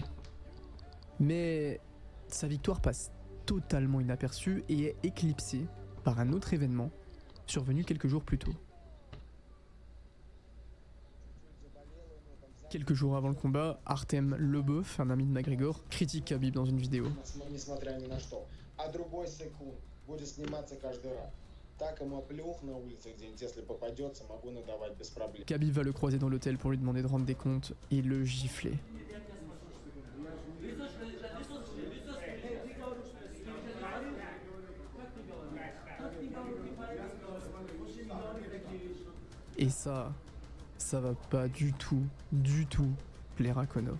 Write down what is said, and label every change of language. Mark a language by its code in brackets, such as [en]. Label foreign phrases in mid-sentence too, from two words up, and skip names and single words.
[fr] Mais sa victoire passe totalement inaperçue et est éclipsée par un autre événement survenu quelques jours plus tôt. Quelques jours avant le combat, Artem Lobov, un ami de McGregor, critique Khabib dans une vidéo. [ru] Несмотря ни на что. А другой секунд будет сниматься каждый раз. Так ему плюх на улице где-нибудь, если попадется, могу надавать без проблем. [fr] Khabib va le croiser dans l'hôtel pour lui demander de rendre des comptes et le gifler. Et ça va pas du tout plaire à Conor.